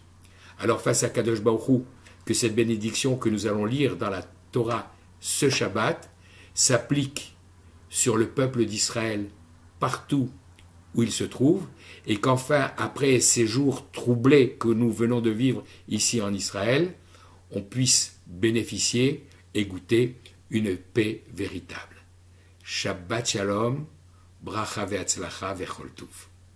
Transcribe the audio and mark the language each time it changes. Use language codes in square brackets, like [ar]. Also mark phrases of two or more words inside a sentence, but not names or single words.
[fr] Alors face à [he] קדוש ברוך הוא, [fr] que cette bénédiction que nous allons lire dans la Torah ce Shabbat s'applique sur le peuple d'Israël partout où il se trouve, et qu'enfin, après ces jours troublés que nous venons de vivre ici en Israël, on puisse bénéficier et goûter une paix véritable. [he] שבת שלום, ברכה והצלחה וכל טוב.